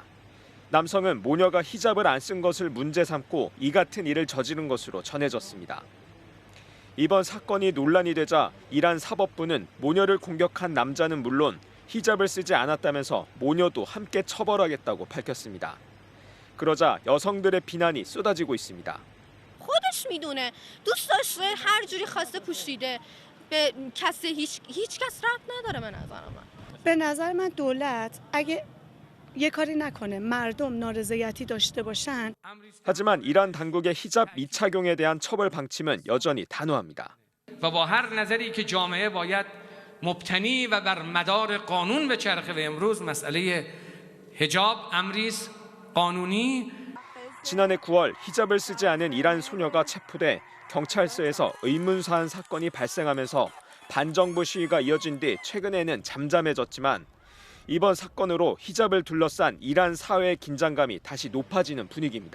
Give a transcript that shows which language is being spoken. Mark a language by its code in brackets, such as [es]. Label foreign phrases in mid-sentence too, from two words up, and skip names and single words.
[ko] 남성은 모녀가 히잡을 안 쓴 것을 문제 삼고 이 같은 일을 저지른 것으로 전해졌습니다. 이번 사건이 논란이 되자 이란 사법부는 모녀를 공격한 남자는 물론 히잡을 쓰지 않았다면서 모녀도 함께 처벌하겠다고 밝혔습니다. 그러자 여성들의 비난이 쏟아지고 있습니다. [fa] خودش میدونه دوست داشته هر جوری خواسته پوشیده به کسی هیچ کس ربط نداره به نظر من. به نظر من دولت اگه یه کاری نکنه مردم نارضایتی داشته باشن. [ko] 하지만 이란 당국의 히잡 미착용에 대한 처벌 방침은 여전히 단호합니다. [fa] و با هر نظری که جامعه باید مبتنی و بر مدار قانون بچرخه و امروز مسئله حجاب امری است قانونی. [ko] 지난해 9월 히잡을 쓰지 않은 이란 소녀가 체포돼 경찰서에서 의문사한 사건이 발생하면서 반정부 시위가 이어진 뒤 최근에는 잠잠해졌지만 이번 사건으로 히잡을 둘러싼 이란 사회의 긴장감이 다시 높아지는 분위기입니다.